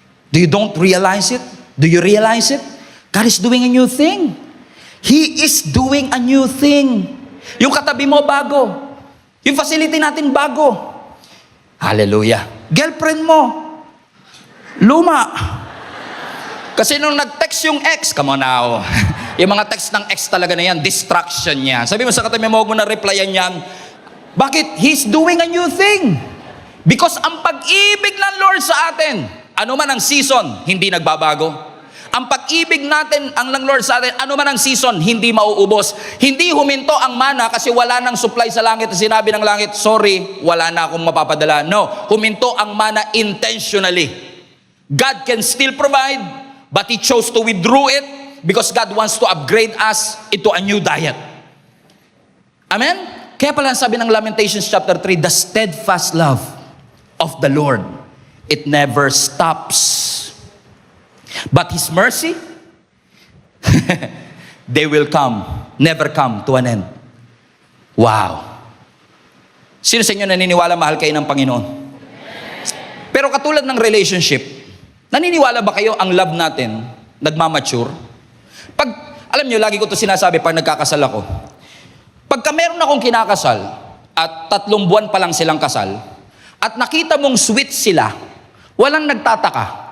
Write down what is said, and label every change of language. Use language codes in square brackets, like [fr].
[en] Do you don't realize it? Do you realize it? God is doing a new thing. He is doing a new thing. [tl] Yung katabi mo, bago. Yung facility natin, bago. Hallelujah. Girlfriend mo, luma. Kasi nung nag-text yung ex, [en] come on now. [tl] Yung mga text ng ex talaga na yan, distraction yan. Sabi mo sa katabi mo, huwag mo na replyan yan. Bakit? [en] He's doing a new thing. [tl] Because ang pag-ibig ng Lord sa atin, ano man ang season, hindi nagbabago. Ang pag-ibig natin, ang ng Lord sa atin, ano man ang season, hindi mauubos. Hindi huminto ang mana kasi wala nang supply sa langit. Sinabi ng langit, sorry, wala na akong mapapadala. No, huminto ang mana intentionally. [en] God can still provide, but He chose to withdraw it because God wants to upgrade us into a new diet. Amen? [tl] Kaya pala sabi ng [en] Lamentations chapter 3, the steadfast love of the Lord, it never stops. But His mercy, they will come, never come to an end. Wow. [tl] Sino sa inyo naniniwala mahal kayo ng Panginoon? Pero katulad ng relationship, naniniwala ba kayo ang love natin nagmamature? Alam nyo, lagi ko ito sinasabi pag nagkakasal ako. Pagka meron akong kinakasal at 3 buwan pa lang silang kasal, at nakita mong sweet sila, walang nagtataka.